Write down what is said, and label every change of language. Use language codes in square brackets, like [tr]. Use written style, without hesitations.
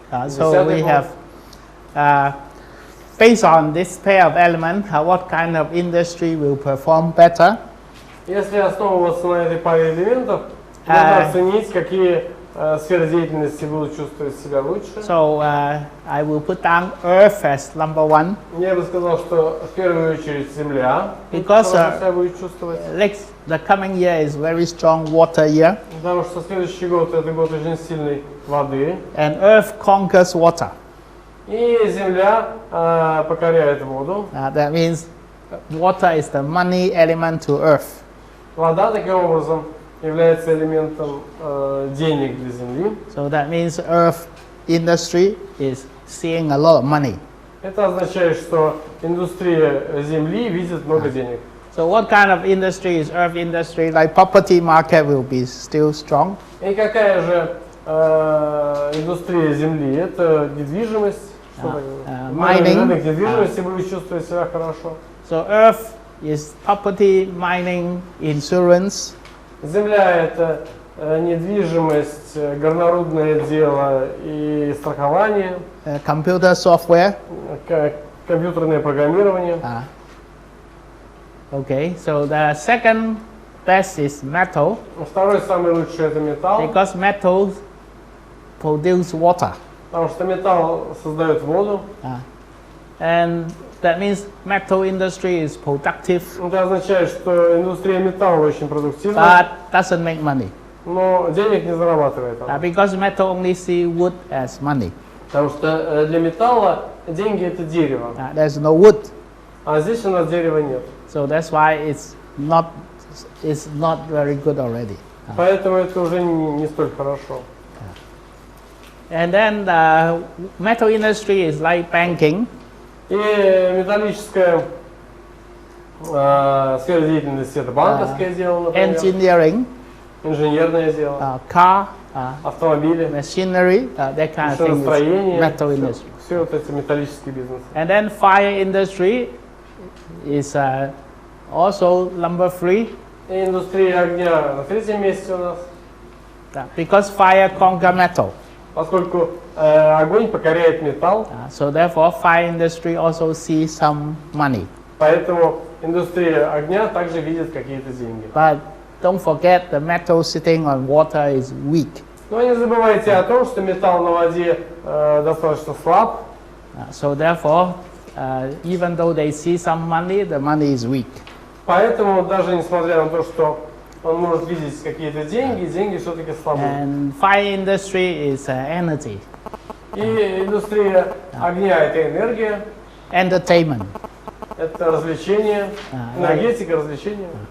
[en] So we have, based on this pair of elements, what kind of industry will perform better? [ru] Если основываться на этой паре элементов, можно оценить, какие сферы деятельности будут чувствовать себя лучше. [en] So I will put down Earth as number one. [ru] Я бы сказал, что в первую очередь Земля [en] Because [ru] себя будет чувствовать. [en] the coming year is very strong water year, [ru] Потому что следующий год это год очень сильной воды. [en] and Earth conquers water. [ru] И Земля покоряет воду. [en] That means water is the money element to Earth. [ru] Вода таким образом является элементом денег для Земли. [en] So that means Earth industry is seeing a lot of money. [ru] Это означает, что индустрия Земли видит много денег. [en] So what kind of industry is Earth industry? Like property market will be still strong. [ru] И какая же индустрия Земли? Это недвижимость. [en] Mining. [ru] Рынок недвижимости будет чувствовать себя хорошо. [en] So Earth is property, mining, insurance. [ru] Земля это недвижимость, горнорудное дело и страхование, [en] Computer software. [ru] компьютерное программирование. [en] Okay, so the second best is metal, [ru] Второй самый лучший это металл, [en] because metals produce water. [ru] потому что металл создает воду. [en] And that means metal industry is productive, [ru] Это означает, что индустрия металла очень продуктивна, [en] but doesn't make money. [ru] но денег не зарабатывает она. [en] Because metal only see wood as money. [ru] Потому что для металла деньги это дерево, [en] There's no wood, [ru] а здесь у нас дерева нет. [en] so that's why it's not very good already. [ru] Поэтому это уже не столь хорошо. [en] And then the metal industry is like banking. [ru] И металлическая сфера деятельности это банковское дело, например, [en] Engineering, [ru] инженерное дело, [en] car, [ru] автомобили, [en] machinery, that kind of thing is [ru] машиностроение, [en] metal industry. [ru] все вот эти металлические бизнесы. [en] And then fire industry is also number 3, [ru] И индустрия огня на третьем месте у нас, [en] because fire conquer metal. [ru] поскольку огонь покоряет металл, [en] So therefore fire industry also sees some money. [ru] поэтому индустрия огня также видит какие-то деньги. [en] But don't forget the metal sitting on water is weak. [ru] Но не забывайте о том, что металл на воде достаточно слаб, [en] So therefore, even though they see some money, the money is weak. [ru] поэтому даже несмотря на то, что он может видеть какие-то деньги, деньги все-таки слабы. [en] And fire industry is energy, [ru] И индустрия огня это энергия, [en] entertainment. [ru] это развлечение, энергетика, развлечение.